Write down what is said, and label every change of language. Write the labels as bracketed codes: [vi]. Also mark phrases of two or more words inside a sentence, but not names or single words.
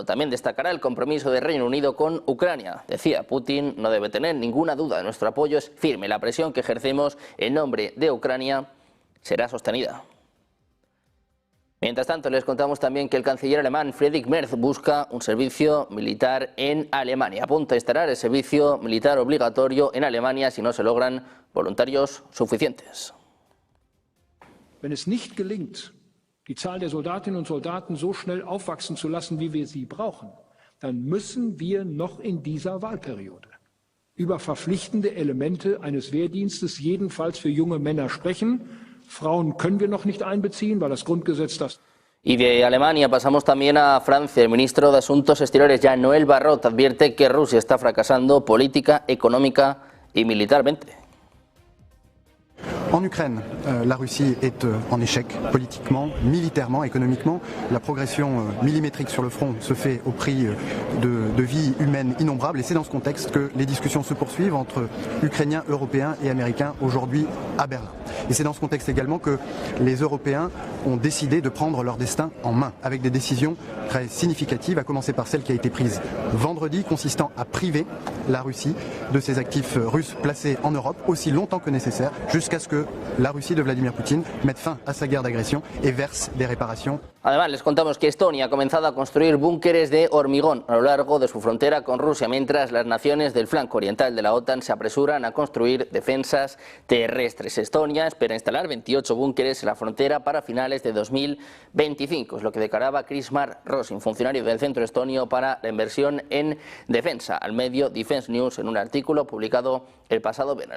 [es] También destacará el compromiso de Reino Unido con Ucrania. Decía, Putin no debe tener ninguna duda, nuestro apoyo es firme, la presión que ejercemos en nombre de Ucrania será sostenida. Mientras tanto, les contamos también que el canciller alemán Friedrich Merz busca un servicio militar en Alemania. Apunta a instalar el servicio militar obligatorio en Alemania si no se logran voluntarios suficientes. [de] Wenn es nicht gelingt, die Zahl der Soldatinnen und Soldaten so schnell aufwachsen zu lassen, wie wir sie brauchen, dann müssen wir noch in dieser Wahlperiode über verpflichtende Elemente eines Wehrdienstes jedenfalls für junge Männer sprechen. Frauen können wir noch nicht einbeziehen, weil das Grundgesetz das... [es] Y de Alemania pasamos también a Francia. El ministro de Asuntos Exteriores, Jean-Noël Barrot, advierte que Rusia está fracasando política, económica y militarmente. [fr] En Ukraine, la Russie est en échec politiquement, militairement, économiquement. La progression millimétrique sur le front se fait au prix de vies humaines innombrables, et c'est dans ce contexte que les discussions se poursuivent entre Ukrainiens, Européens et Américains aujourd'hui à Berlin. Et c'est dans ce contexte également que les Européens ont décidé de prendre leur destin en main, avec des décisions très significatives, à commencer par celle qui a été prise vendredi, consistant à priver la Russie de ses actifs russes placés en Europe aussi longtemps que nécessaire, jusqu'à ce que la Russie de Vladimir Poutine mette fin à sa guerre d'agression et verse des réparations. [es] Además, les contamos que Estonia ha comenzado a construir búnkeres de hormigón a lo largo de su frontera con Rusia, mientras las naciones del flanco oriental de la OTAN se apresuran a construir defensas terrestres. Estonia espera instalar 28 búnkeres en la frontera para finales de 2025, es lo que declaraba Krismar Rosin, funcionario del Centro Estonio para la Inversión en Defensa, al medio Defense News en un artículo publicado el pasado viernes.